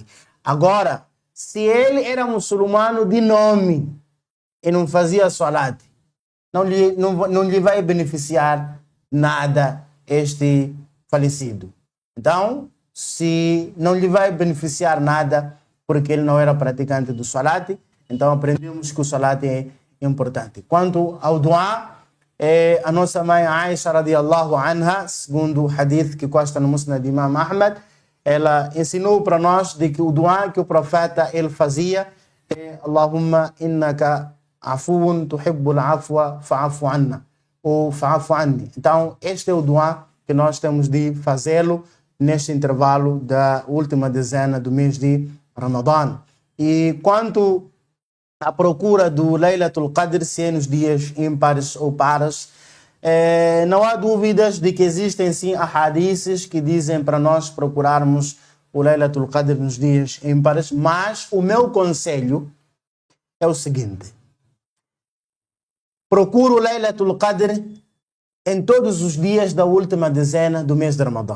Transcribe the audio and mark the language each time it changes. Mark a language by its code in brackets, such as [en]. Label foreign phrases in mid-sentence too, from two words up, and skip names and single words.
[pt] Agora, se ele era muçulmano de nome e não fazia salat, não lhe vai beneficiar nada este falecido. Então, se não lhe vai beneficiar nada porque ele não era praticante do salat, então aprendemos que o salat é importante. Quanto ao duá, a nossa mãe Aisha [ar] رضي الله عنها, [pt] segundo o hadith que consta no Musnad de Imam Ahmad, ela ensinou para nós de que o duá que o profeta ele fazia é [ar] اللهم إنك عفو تحب العفو فاعف عنا [pt] ou [ar] فاعف عني. [pt] Então este é o duá que nós temos de fazê-lo neste intervalo da última dezena do mês de Ramadã. E quanto à procura do Laylatul Qadr, se é nos dias ímpares ou pares, não há dúvidas de que existem sim hadiths que dizem para nós procurarmos o Laylatul Qadr nos dias ímpares, mas o meu conselho é o seguinte: procure o Laylatul Qadr em todos os dias da última dezena do mês de Ramadã.